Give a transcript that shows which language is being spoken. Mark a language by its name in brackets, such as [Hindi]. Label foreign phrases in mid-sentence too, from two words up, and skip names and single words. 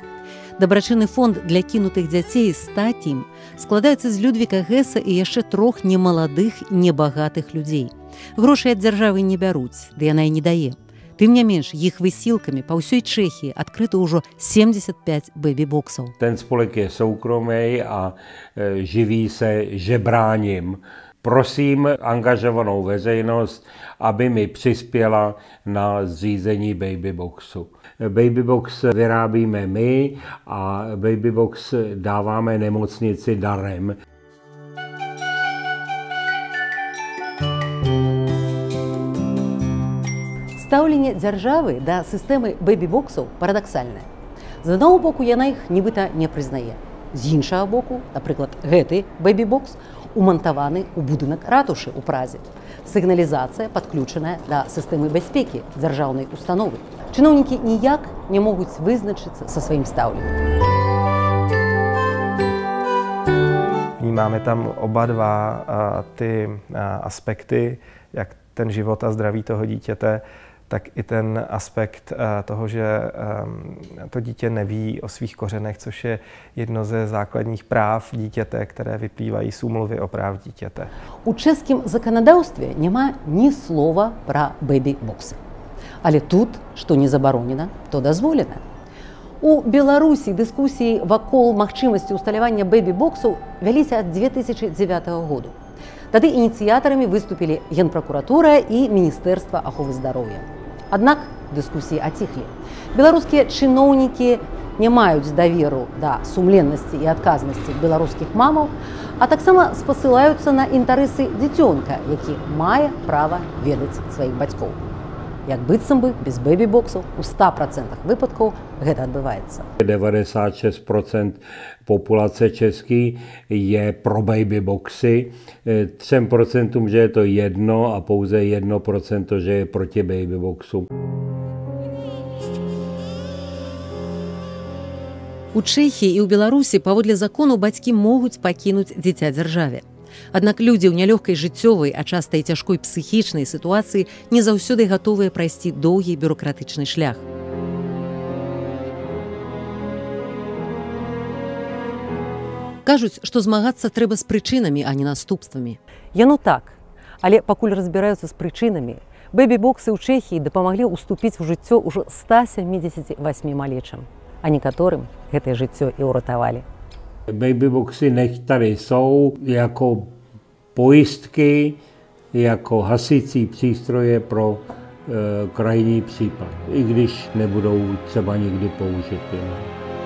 [Belarusian] Дабрачынны фонд для кінутых дзяцей «Статім» складаецца з Людвіка Геса і яшчэ 3 немаладых, небагатых людзей. Грошай ад дзяржавы не бяруць, ды яна і не дае. Тым не менш, іх высілкамі па ўсёй Чэхіі адкрыта ўжо 75 бэбі-боксаў. [Czech] Ten spolek je soukromý a živí se žebráním. Prosím angažovanou veřejnost, aby mi přispěla na zřízení babyboxu. Babybox vyrábíme my a babybox dáváme nemocnici darem. [Belarusian] Стаўленне дзяржавы да сістэмы бэбі-боксаў парадаксальнае. З аднаго боку, яна іх нібыта не прызнае. З іншага боку, напрыклад, гэты бэбі-бокс умантаваны ў будынак ратушы ў Празе. Сігналізацыя падключаная да сістэмы бяспекі дзяржаўнай установы. Чыноўнікі ніяк не могуць вызначыцца са сваім стаўленнем. [Czech] Vnímáme tam oba dva ty aspekty, jak ten život a zdraví toho dítěte, tak i ten aspekt toho, že to dítě neví o svých kořenech, což je jedno ze základních práv dítěte, které vyplývají z úmluvy o práv dítěte. [Belarusian] У чэшскім заканадаўстве няма ні слова пра бэбі-боксы. Але тут, што не забаронена, то дазволена. У Беларусі дыскусіі вакол магчымасці ўсталявання бэбі-боксаў вяліся ад 2009 году. Тады ініцыятарамі выступілі Генпракуратура і Міністэрства аховы здароўя. Аднак дыскусіі аціхлі. Беларускія чыноўнікі не маюць даверу да сумленнасці і адказнасці беларускіх мамаў, а таксама спасылаюцца на інтарэсы дзіцёнка, які мае права ведаць сваіх бацькоў. Як быццам бы без бэбі-боксаў у 100% выпадкаў гэта адбываецца. [Czech] 96% populace český je pro babyboxy, 3% že je to jedno a pouze 1% že je proti babyboxu. [Belarusian] У Чэхіі і ў Беларусі паводле закону бацькі могуць пакінуць дзіця дзяржаве. Аднак людзі ў нялёгкай жыццёвай, а часта і цяжкой псіхічнай сітуацыі не заўсёды гатовыя прайсці доўгі бюракратычны шлях. Кажуць, што змагацца трэба з прычынамі, а не наступствамі. Яно так, але пакуль разбіраюцца з прычынамі, бэбі-боксы ў Чэхіі дапамаглі ўступіць у жыццё ўжо 178 малечам, а некаторым гэтае жыццё і ўратавалі. [Czech] Babyboxy nech tady jsou jako pojistky, jako hasicí přístroje pro krajní případ, i když nebudou třeba nikdy použity.